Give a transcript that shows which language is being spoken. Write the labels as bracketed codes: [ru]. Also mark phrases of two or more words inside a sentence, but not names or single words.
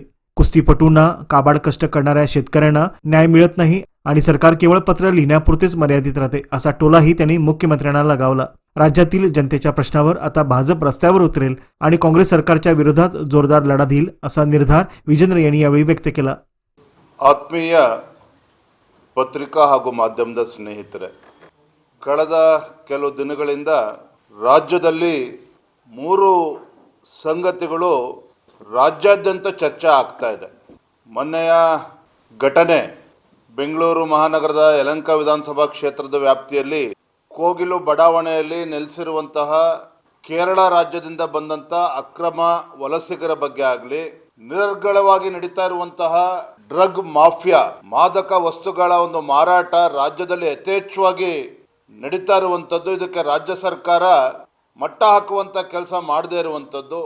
[mr] कुस्तीपटूंना, काबाड कष्ट करणाऱ्या शेतकऱ्यांना न्याय मिळत नाही आणि सरकार केवळ पत्र लिहिण्यापुरतेच मर्यादित राहते, असा टोलाही त्यांनी मुख्यमंत्र्यांना लगावला. राज्यातील जनतेच्या प्रश्नावर आता भाजप रस्त्यावर उतरेल आणि काँग्रेस सरकारच्या विरोधात जोरदार लढा देईल, असा निर्धार विजेंद्र यांनी यावेळी व्यक्त केला. [kn] ಆತ್ಮೀಯ ಪತ್ರಿಕಾ ಹಾಗೂ ಮಾಧ್ಯಮದ ಸ್ನೇಹಿತರೆ, ಕಳೆದ ಕೆಲವು ದಿನಗಳಿಂದ ರಾಜ್ಯದಲ್ಲಿ 3 ಸಂಗತಿಗಳು ರಾಜ್ಯಾದ್ಯಂತ ಚರ್ಚೆ ಆಗ್ತಾ ಇದೆ. ಮೊನ್ನೆಯ ಘಟನೆ ಬೆಂಗಳೂರು ಮಹಾನಗರದ ಯಲಹಂಕ ವಿಧಾನಸಭಾ ಕ್ಷೇತ್ರದ ವ್ಯಾಪ್ತಿಯಲ್ಲಿ ಕೋಗಿಲು ಬಡಾವಣೆಯಲ್ಲಿ ನೆಲೆಸಿರುವಂತಹ ಕೇರಳ ರಾಜ್ಯದಿಂದ ಬಂದಂಥ ಅಕ್ರಮ ವಲಸಿಗರ ಬಗ್ಗೆ ಆಗಲಿ, ನಿರರ್ಗಳವಾಗಿ ನಡೀತಾ ಇರುವಂತಹ [en] drug mafia, [kn] ಮಾದಕ ವಸ್ತುಗಳ ಒಂದು ಮಾರಾಟ ರಾಜ್ಯದಲ್ಲಿ ಯಥೇಚ್ಛವಾಗಿ ನಡೀತಾ ಇರುವಂಥದ್ದು, ಇದಕ್ಕೆ ರಾಜ್ಯ ಸರ್ಕಾರ ಮಟ್ಟ ಹಾಕುವಂಥ ಕೆಲಸ ಮಾಡದೇ ಇರುವಂಥದ್ದು.